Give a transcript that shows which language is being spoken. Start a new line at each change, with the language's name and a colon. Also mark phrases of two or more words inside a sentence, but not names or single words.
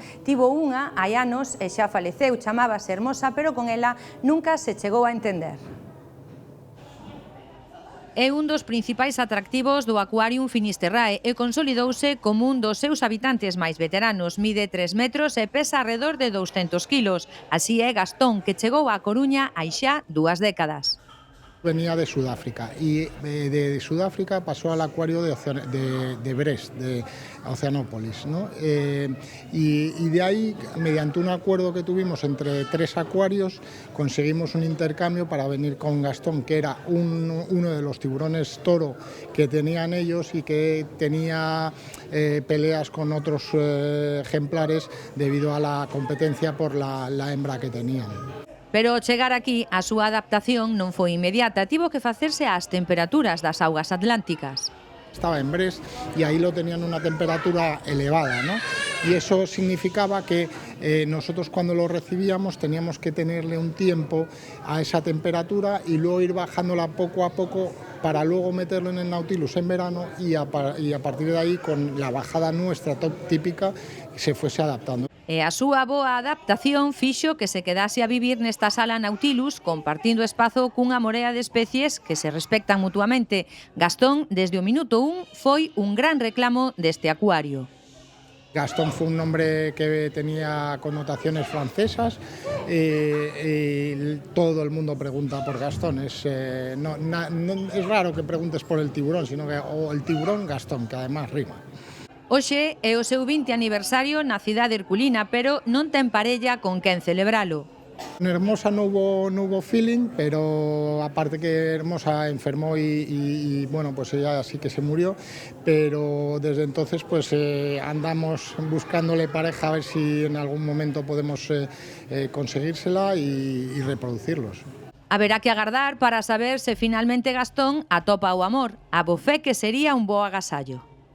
Galician: Tivo unha hai anos e xa faleceu, chamábase Hermosa, pero con ela nunca se chegou a entender. É un dos principais atractivos do Aquarium Finisterrae e consolidouse como un dos seus habitantes máis veteranos. Mide 3 metros e pesa alrededor de 200 kilos. Así é Gastón, que chegou á Coruña hai xa 2 décadas.
Spanish: Venía de Sudáfrica y de Sudáfrica pasó al acuario de Brest, de Oceanópolis, ¿no? Y de ahí, mediante un acuerdo que tuvimos entre 3 acuarios, conseguimos un intercambio para venir con Gastón, que era uno de los tiburones toro que tenían ellos y que tenía peleas con otros ejemplares debido a la competencia por la hembra que tenían.
Galician: Pero ao chegar aquí, a súa adaptación non foi inmediata, tivo que facerse ás temperaturas das augas atlánticas.
Spanish: Estaba en Brest y ahí lo tenían una temperatura elevada, ¿no? Y eso significaba que nosotros cuando lo recibíamos teníamos que tenerle un tiempo a esa temperatura y luego ir bajándola poco a poco para luego meterlo en el Nautilus en verano y a partir de ahí, con la bajada nuestra típica, se fuese adaptando.
Galician: E a súa boa adaptación fixo que se quedase a vivir nesta sala Nautilus compartindo espazo cunha morea de especies que se respectan mutuamente. Gastón, desde o minuto 1, foi un gran reclamo deste acuario.
Spanish: Gastón fue un nombre que tenía connotaciones francesas y todo el mundo pregunta por Gastón. Es raro que preguntes por el tiburón, sino que o el tiburón Gastón, que además rima.
Galician: Hoxe é o seu 20 aniversario na cidade herculina, pero non ten parella con quen celebralo.
Spanish: En Hermosa no hubo feeling, pero aparte que Hermosa enfermó y bueno, pues ella sí que se murió, pero desde entonces pues andamos buscándole pareja a ver si en algún momento podemos conseguírsela y reproducirlos.
Galician: Haberá que agardar para saber se finalmente Gastón atopa o amor. A bo fe que sería un bo agasallo.